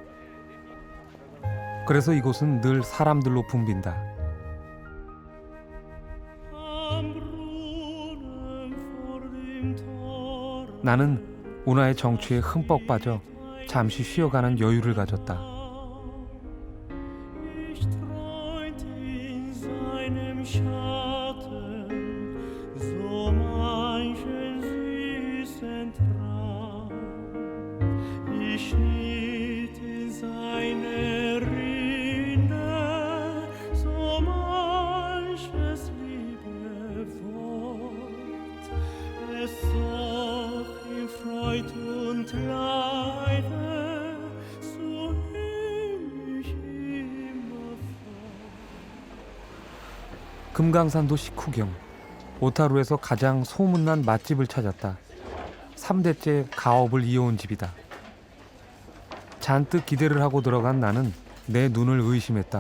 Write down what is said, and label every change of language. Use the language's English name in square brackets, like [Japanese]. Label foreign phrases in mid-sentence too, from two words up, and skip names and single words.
[Korean] 그래서 이곳은 늘 사람들로 붐빈다. 나는 운하의 정취에 흠뻑 빠져 잠시 쉬어가는 여유를 가졌다. [German] Ich träumte in seinem Schatten so manchen süßen Traum. Ich schnitt in seine Rinde so manches Liebewort. Es zog in Freud und Leide so himmlisch [Korean] 금강산도 식후경, 오타루에서 가장 소문난 맛집을 찾았다. 3대째 가업을 이어온 집이다. 잔뜩 기대를 하고 들어간 나는 내 눈을 의심했다.